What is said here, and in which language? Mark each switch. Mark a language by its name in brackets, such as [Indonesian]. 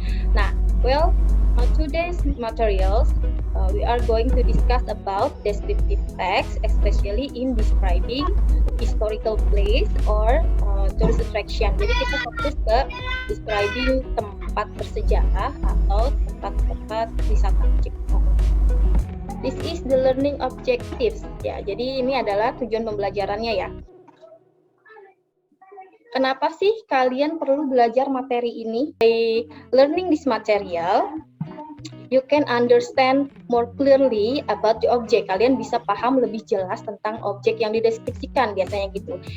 [English] Nah, today's materials, we are going to discuss about descriptive text, especially in describing historical place or tourist attraction. [Indonesian] Jadi kita fokus ke describing tempat bersejarah atau tempat-tempat wisata. [English] This is the learning objectives. [Indonesian] Ya, jadi ini adalah tujuan pembelajarannya ya. Kenapa sih kalian perlu belajar materi ini? [English] By learning this material, you can understand more clearly about the object. [Indonesian] Kalian bisa paham lebih jelas tentang objek yang dideskripsikan, biasanya gitu.